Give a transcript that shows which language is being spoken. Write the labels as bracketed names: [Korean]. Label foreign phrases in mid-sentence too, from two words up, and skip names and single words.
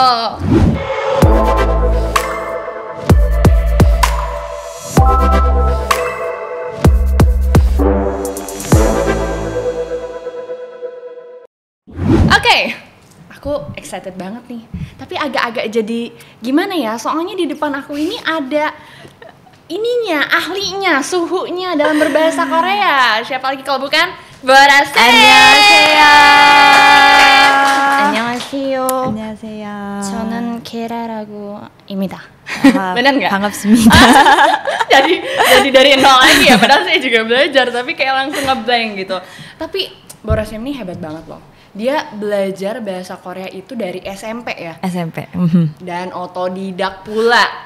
[Indonesian] Oke, aku excited banget nih. Tapi agak-agak jadi gimana ya? Soalnya di depan aku ini ada ininya, ahlinya, suhunya dalam berbahasa Korea. Siapa lagi kalau bukan Borase. [Korean] 안녕하세요. 안녕하세요. 안녕하세요. 저는 케라라고 입니다. [Indonesian] Benar nggak? [Korean] 반갑습니다. [Indonesian] jadi dari nol lagi ya. Padahal saya juga belajar, tapi kayak langsung ngeblank gitu. Tapi Borase ini hebat banget loh. Dia belajar bahasa Korea itu dari SMP ya. SMP. Dan otodidak pula.